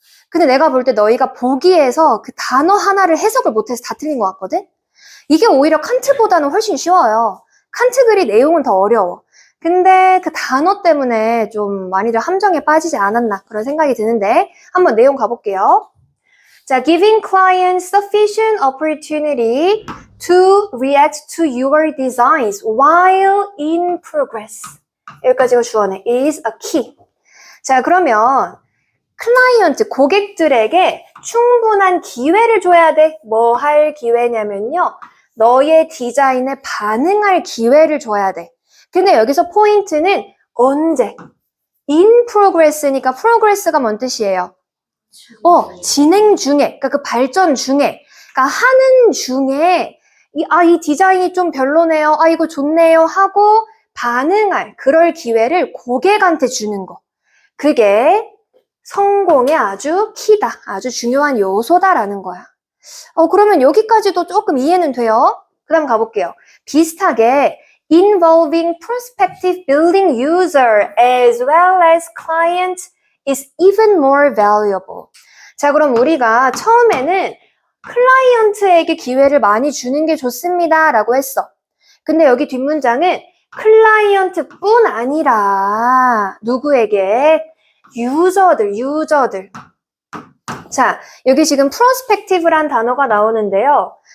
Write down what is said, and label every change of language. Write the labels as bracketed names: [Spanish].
[Korean] 근데 내가 볼 때 너희가 보기에서 그 단어 하나를 해석을 못해서 다 틀린 것 같거든? 이게 오히려 칸트보다는 훨씬 쉬워요. 칸트 글이 내용은 더 어려워. 근데 그 단어 때문에 좀 많이들 함정에 빠지지 않았나 그런 생각이 드는데 한번 내용 가볼게요. [English] 자, giving clients sufficient opportunity to react to your designs while in progress. [Korean] 여기까지가 주어네. [English] is a key. [Korean] 자, 그러면 클라이언트, 고객들에게 충분한 기회를 줘야 돼. 뭐 할 기회냐면요. 너의 디자인에 반응할 기회를 줘야 돼. 근데 여기서 포인트는 언제? [English] in progress [Korean] 니까 progress가 뭔 뜻이에요? 진행 중에, 그러니까 그 발전 중에, 그러니까 하는 중에 이 디자인이 좀 별로네요. 이거 좋네요. 하고 반응할 그럴 기회를 고객한테 주는 거. 그게 성공의 아주 키다. 아주 중요한 요소다라는 거야. 그러면 여기까지도 조금 이해는 돼요? 그 다음 가볼게요. 비슷하게 [English] involving prospective building user as well as client is even more valuable. [Korean] 자, 그럼 우리가 처음에는 클라이언트에게 기회를 많이 주는 게 좋습니다 라고 했어. 근데 여기 뒷문장은 클라이언트뿐 아니라 누구에게? 유저들. 자, 여기 지금 프로스펙티브란 단어가 나오는데요.